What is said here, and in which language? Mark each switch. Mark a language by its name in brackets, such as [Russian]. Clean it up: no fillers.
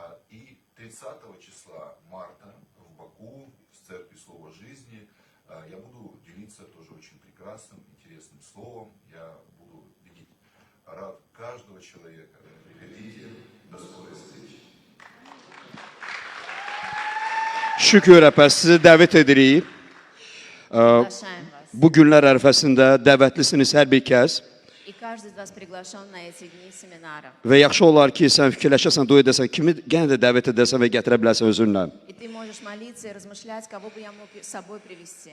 [Russian] И 30 числа марта в Баку, в Церкви Слова Жизни, я буду делиться тоже очень прекрасным, интересным словом. Я буду видеть рад каждого человека. Приходите, до скорой встречи. [Azerbaijani] Şükür rəhbər, sizi dəvət edirik. [Russian] Приглашаем вас. [Azerbaijani] Bu günlər ərəfəsində dəvətlisiniz hər bir kəs. [Russian] И каждый из вас приглашен на эти дни семинара. [Azerbaijani] Və yaxşı olar ki, sən fikirləşəsən, dua edəsən, kimi yenə də dəvət edəsən və gətirə bilərsən özünlə. [Russian] И ты можешь молиться и размышлять, кого бы я мог с собой привести.